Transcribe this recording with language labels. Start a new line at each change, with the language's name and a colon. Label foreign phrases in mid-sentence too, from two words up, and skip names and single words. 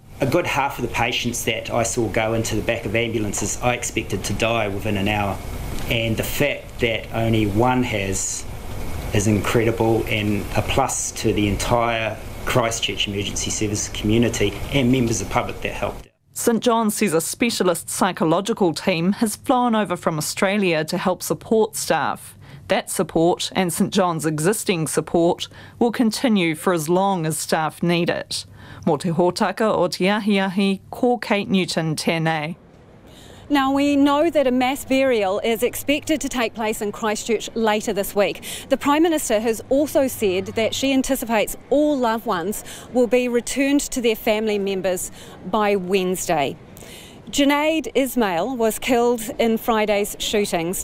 English: A good half of the patients that I saw go into the back of ambulances I expected to die within an hour, and the fact that only one has is incredible and a plus to the entire Christchurch emergency service community and members of the public that helped. St John says a specialist psychological team has flown over from Australia to help support staff. That support and St John's existing support will continue for as long as staff need it.
Māori: Mō te hōtaka o te ahiahi, ko Kate Newton tēnei.
English: Now, we know that a mass burial is expected to take place in Christchurch later this week. The Prime Minister has also said that she anticipates all loved ones will be returned to their family members by Wednesday. Junaid Ismail was killed in Friday's shootings.